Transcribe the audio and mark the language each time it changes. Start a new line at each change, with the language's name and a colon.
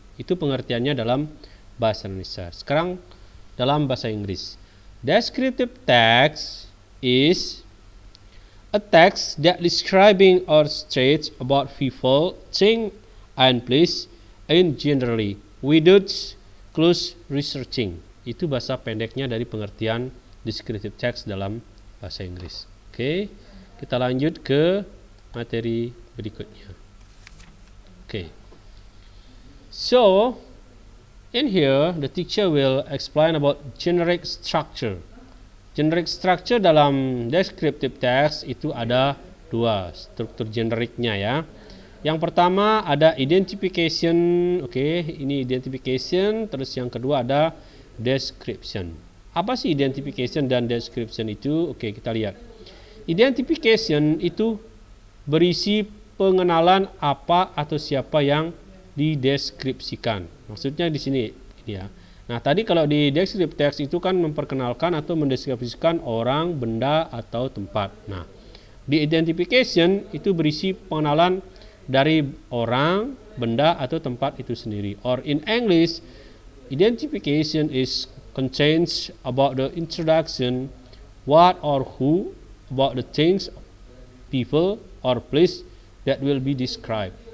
Indonesian: Itu pengertiannya dalam bahasa Indonesia. Sekarang dalam bahasa Inggris.
English: Descriptive text is a text that describing or states about people, thing, and place in generally without close researching.
Indonesian: Itu bahasa pendeknya dari pengertian descriptive text dalam bahasa Inggris. Oke, kita lanjut ke materi berikutnya.
English: Okay. So, in here the teacher will explain about generic structure.
Indonesian: Generic structure dalam descriptive text itu ada dua struktur generiknya ya. Yang pertama ada identification, ini identification, terus yang kedua ada description. Apa sih identification dan description itu? Kita lihat. Identification itu berisi pengenalan apa atau siapa yang dideskripsikan. Maksudnya di sini ya. Nah, tadi kalau di descriptive text itu kan memperkenalkan atau mendeskripsikan orang, benda atau tempat. Nah, di identification itu berisi pengenalan dari orang, benda atau tempat itu sendiri.
English: Or in English, identification is contains about the introduction, what or who, about the things, people or place that will be described.